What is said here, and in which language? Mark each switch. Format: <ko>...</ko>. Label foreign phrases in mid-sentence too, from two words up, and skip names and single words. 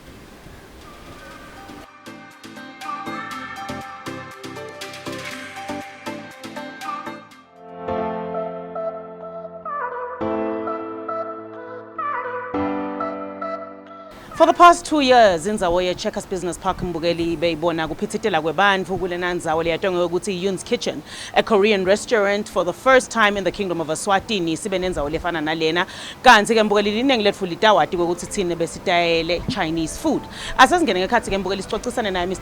<en>For the past 2 years,</en> <ss>indzawo ye-Checkers Business Park Mbukeli beyibona kuphithitela kwebantfu kulena ndzawo leyatongwe ukuthi Yoon's Kitchen,</ss> <en>a Korean restaurant for the first time in the Kingdom of Eswatini.</en> <ss>Sibe nendzawo lefana nalena. Kanti ke Mbukeli liningi letfu litawati ukuthi thine besitayele</ss> <en>Chinese food.</en> <ss>Asasingene ngekhathi ke Mbukeli sicocisane naye Mr.</ss>